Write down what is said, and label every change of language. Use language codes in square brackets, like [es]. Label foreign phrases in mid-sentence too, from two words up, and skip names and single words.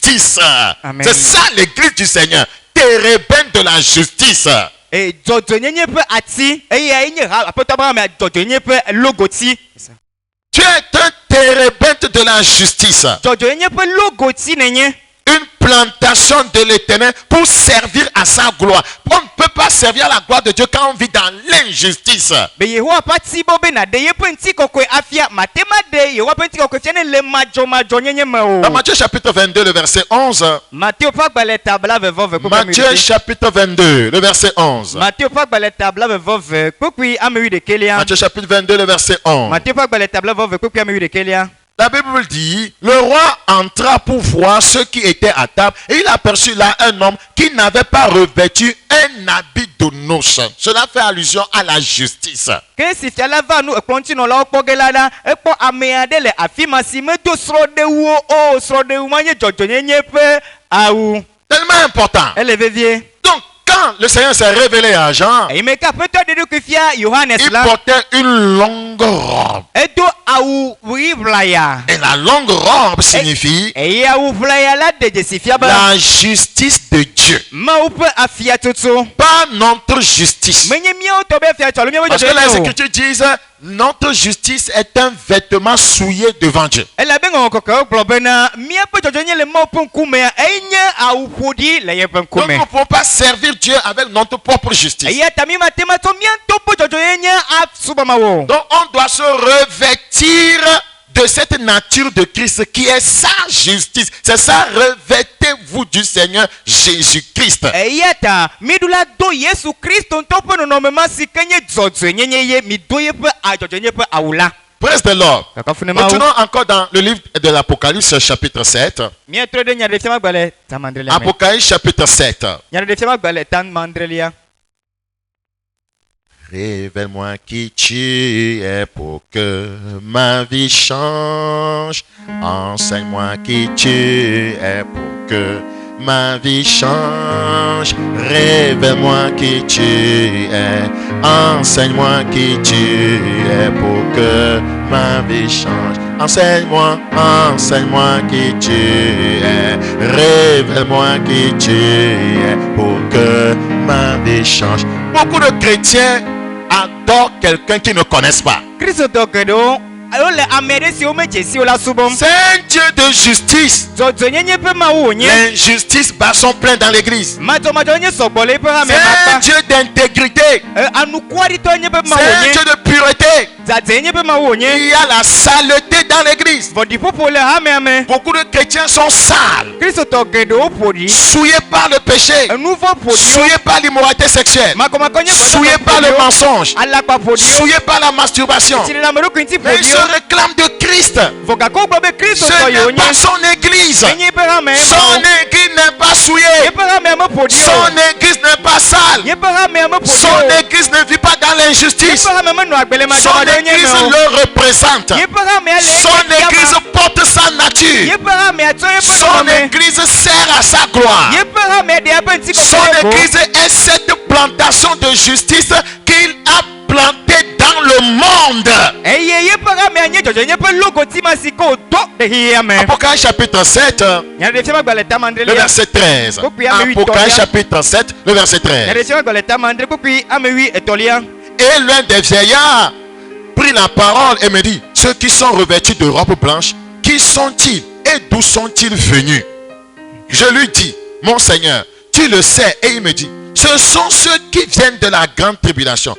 [fr] Amen. C'est ça l'église du Seigneur, térébintes de la justice. [ee] Et dzɔdzɔnyenye ƒe ati eye enye ha aƒetɔ Abraham dzɔdzɔnyenye ƒe logoti. [fr] Tu es un térébinthe de la justice. [ee] Dzɔdzɔnyenye ƒe logoti nenye. [fr] Une plantation de l'Éternel pour servir à sa gloire. On ne peut pas servir à la gloire de Dieu quand on vit dans l'injustice. [ee] Be Yehowa ƒe ati bo be na de yeƒe ŋutikɔkɔe afia matema de Yehowa ƒe ŋutikɔkɔe fia ne le madzɔmadzɔnyenye me o. [fr] Dans Matthieu chapitre 22, le verset 11. [ee] Matthieu ƒe agbalẽ tabla vevɔve kpekpe ame Matthieu wuiɖekɛ. [fr] chapitre 22, le verset 11. [ee] Matthieu ƒe agbalẽ tabla vevɔve kpekpe ame wuiɖekɛlia. [fr] Matthieu chapitre 22, le verset 11. [ee] Matthieu ƒe agbalẽ tabla vevɔve kpekpe ame wuiɖekɛlia. [fr] La Bible dit, le roi entra pour voir ceux qui étaient à table et il aperçut là un homme qui n'avait pas revêtu un habit de noces. Cela fait allusion à la justice. [ee] Ke si fia la va nu ekplɔŋtinɔlawo kpɔ ge la ɖa, ekpɔ ame aɖe le afi ma si medo srɔ̃ɖewu o, srɔ̃ɖewu ma nye dzɔdzɔnyenye ƒe awu. [fr] Tellement important. [ee] Ele vevie. [fr] Donc, quand le Seigneur s'est révélé à Jean, [ee] Eyi me ke aƒetɔ ɖe ɖokui fia Yohanes [fr] il [ee] la, [fr] portait une longue robe. [ee] edo awu ɣi ʋlaya. [fr] Et la longue robe signifie [ee] Eye awu ʋlaya la de dzesi fia be [fr] la justice de Dieu. [ee] Mawu ƒe afiatsotso. [fr] Pas notre justice. [ee] Menye míawo tɔ be fiatsɔ alo míawo [fr] Parce que les [ee] dzɔdzɔnyenye o. [fr] Écritures disent, notre justice est un vêtement souillé devant Dieu. [ee] Elabe ŋɔŋɔ kɔkɔewo gblɔ bena míaƒe dzɔdzɔnyenye le Mawu ƒe ŋkumea enye awu ƒoɖi le yeƒe [fr] Donc nous [ee] ŋkume. [fr] ne pouvons pas servir Dieu avec notre propre justice. [ee] Eya ta mi mate ma tsɔ mía ŋutɔ ƒe dzɔdzɔnyenye asubɔ Mawu o. [fr] Donc on doit se revêtir de cette nature de Christ qui est sa justice. C'est ça, revêtez-vous du Seigneur Jésus-Christ. [ee] Eya ta miɖu la do Yesu Kristo ŋutɔ ƒe nɔnɔmema si ke nye dzɔdzɔenyenye ye mi do yeƒe adzɔdzɔenyenye ƒe awu la. [en] Praise the Lord. [ee] Kakafu ne Mawu. [fr] Continuons encore dans le livre de l'Apocalypse chapitre 7. [ee] Míetrɔ ɖe nyaɖefia magbalẽ tamandrelia me. [fr] Apocalypse chapitre 7. [ee] Nyaɖefia magbalẽ tamandrelia. [fr] Révèle-moi qui tu es pour que ma vie change. Enseigne-moi qui tu es pour que ma vie change. Révèle-moi qui tu es. Enseigne-moi qui tu es pour que ma vie change. Enseigne-moi, enseigne-moi qui tu es. Révèle-moi qui tu es pour que ma vie change. Beaucoup de chrétiens adorent quelqu'un qu'ils ne connaissent pas. [ee] Kristo tɔ geɖewo alo le ame ɖe siwo medze si o la subɔm. [fr] C'est un Dieu de justice. [ee] Dzɔdzɔenyenye ƒe Mawu wònye. [fr] L'injustice bat son plein dans l'église. [ee] Madzɔmadzɔnyenye sɔgbɔ le eƒe hame [fr] C'est un [ee] makpa. [fr] Dieu d'intégrité. [ee] Anukuaɖitɔ nye ƒe Mawu [fr] C'est un [ee] wònye. [fr] Dieu de pureté. [ee] Dzadze nye ƒe Mawu wònye. [fr] Il y a la saleté dans l'église. [ee] Vɔɖiƒoƒo le hamea me. [fr] Beaucoup de chrétiens sont sales, [ee] Kristotɔ geɖewo ƒoɖi. [fr] souillés par le péché, [ee] Enu vɔ ƒoɖiwo. [fr] souillés par l'immoralité sexuelle, [ee] Makɔmakɔ nye [fr] souillés par le mensonge, [ee] alakpa ƒoɖiwo. [fr] souillés par la masturbation. [ee] Tsilenameɖokui ŋuti [fr] Mais ils se [ee] ƒoɖiwo. [fr] réclament de Christ. [ee] Vɔgakɔ gblɔ be [fr] Ce [ee] Kristotɔ [fr] n'est [ee] yewo [fr] pas [ee] nye. [fr] son église. [ee] Enye eƒe hame [fr] Son [ee] Mawu. [fr] église n'est pas souillée. [ee] Yeƒe hamea me ƒoɖi o. [fr] Son église n'est pas sale. [ee] Yeƒe hamea me ƒoɖi [fr] Son [ee] o. [fr] église ne vit pas dans l'injustice. [ee] Yeƒe hame menɔ agble [fr] Son [ee] madzɔmadzɔnyenye [fr] église [ee] me o. [fr] le représente. [ee] Yeƒe hamea le [fr] Son [ee] eƒe [fr] église [ee] fiama. [fr] porte sa nature. [ee] Yeƒe hamea tsɔ yeƒe [fr] Son [ee] nɔnɔme. [fr] église sert à sa gloire. [ee] Yeƒe hamea ɖe eƒe [fr] Son [ee] ŋutikɔkɔe ko. [fr] église est cette plantation de justice qu'il a plantée dans le monde. [ee] Eye yeƒe hamea nye dzɔdzɔenyenye ƒe logoti ma si ke wòdo ɖe xexea me. [fr] Apocalypse chapitre 7, [ee] Nyaɖefia magbalẽ [fr] le [ee] tamandrelia. [fr] verset 13. [ee] Kpokpui ame huitɔlia. [fr] Apocalypse chapitre 7, le verset 13. [ee] Nyaɖefia magbalẽ tamandre kpokpui ame wuietɔ̃lia. [fr] Et l'un des vieillards prit la parole et me dit, ceux qui sont revêtus de robes blanches, qui sont-ils et d'où sont-ils venus? Je lui dis, mon Seigneur, tu le sais. Et il me dit, ce sont ceux qui viennent de la grande tribulation.